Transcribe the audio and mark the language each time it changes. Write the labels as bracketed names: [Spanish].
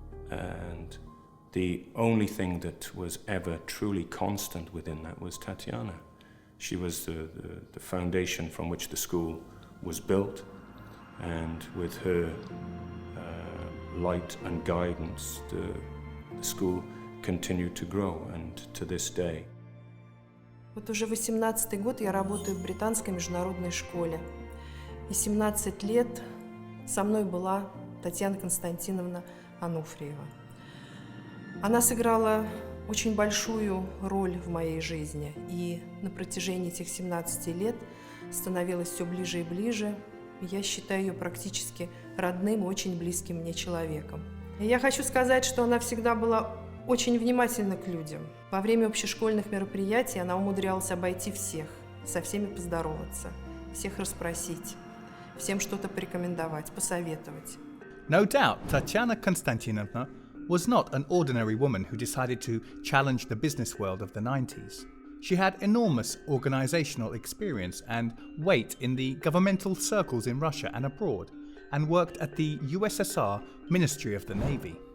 [English] And the only thing that was ever truly constant within that was Tatьяна. She was the foundation from which the school was built, and with her light and guidance, the school continued to grow, and to this day. [Russian] Вот уже 18-й год я работаю в Британской международной школе. И 17 лет со мной была Татьяна Константиновна Ануфриева. Она сыграла очень большую роль в моей жизни, и на протяжении этих 17 лет становилась все ближе и ближе. Я считаю ее практически родным и очень близким мне человеком. И я хочу сказать, что она всегда была очень внимательна к людям. Во время общешкольных мероприятий она умудрялась обойти всех, со всеми поздороваться, всех расспросить, всем что-то порекомендовать, посоветовать. [English] No doubt, Tatьяна Konstantinovna was not an ordinary woman who decided to challenge the business world of the 90s. She had enormous organizational experience and weight in the governmental circles in Russia and abroad, and worked at the USSR Ministry of the Navy.